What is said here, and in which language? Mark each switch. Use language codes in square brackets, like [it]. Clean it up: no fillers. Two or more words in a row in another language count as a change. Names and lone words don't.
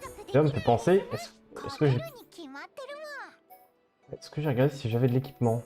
[fr] Ça me fait penser, est-ce que j'ai [ja] 勝てるに決まってるもん。 [fr] est-ce que j'ai regardé si j'avais de l'équipement?